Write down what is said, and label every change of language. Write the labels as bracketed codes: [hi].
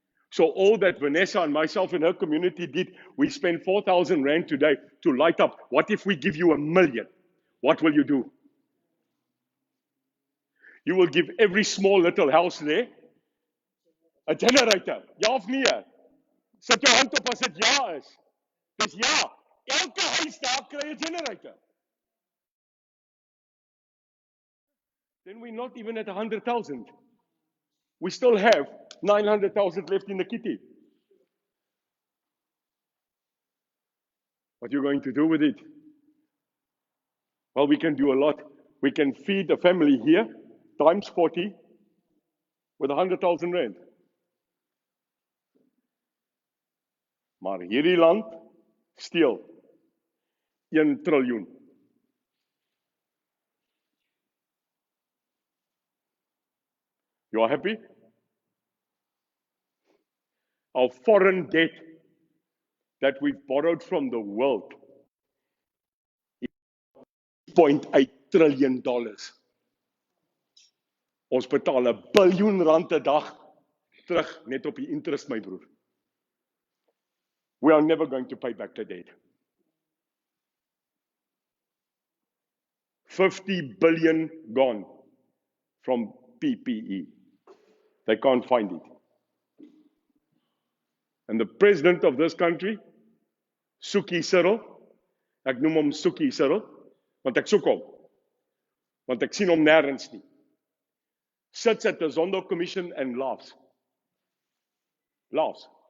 [en] So all that Vanessa and myself and her community did, we spent 4,000 Rand today to light up. What if we give you 1 million? What will you do? You will give every small little house there a generator. [af] Ja of nee? Sit jou hand op as dit ja is. Dis ja. Elke huis daar kry 'n generator. [en] Then we're not even at 100,000. We still have 900,000 left in the kitty. What are you going to do with it? Well, we can do a lot. We can feed a family here, times 40, with 100,000 Rand. [af] Maar hierdie land steel 1 triljoen. [en] You are happy? Our foreign debt that we've borrowed from the world is $0.8 trillion. [af] Ons betaal R1 biljoen 'n dag terug net op die interest, my broer. [en] We are never going to pay back the debt. 50 billion gone from PPE. They can't find it. And the president of this country, Suki Cyril, [af] ek noem hom Suki Cyril, want ek soek hom, want ek sien hom nêrens nie, [en] sits at the Zondo Commission and laughs. Laughs.